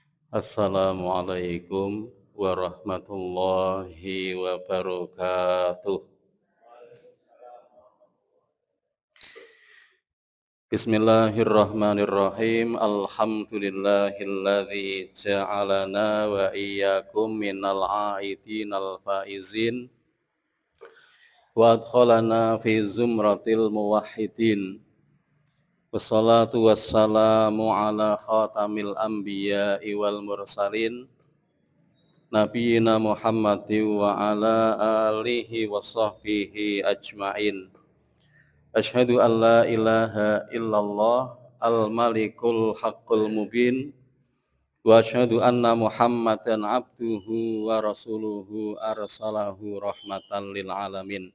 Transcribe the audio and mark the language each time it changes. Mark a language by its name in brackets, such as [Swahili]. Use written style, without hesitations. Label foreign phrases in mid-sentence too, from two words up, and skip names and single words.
[Arabic] السلام عليكم ورحمة الله وبركاته. Bismillahirrahmanirrahim. الحمد لله الذي جعلنا وإياكم من العائدين الفائزين وأدخلنا في زمرة الموحدين. والصلاة والسلام على خاتم الأنبياء والمرسلين نبينا محمد وعلى آله وصحبه أجمعين. أشهد أن لا إله إلا الله الملك الحق المبين وأشهد أن محمدا عبده ورسوله أرسله رحمة للعالمين.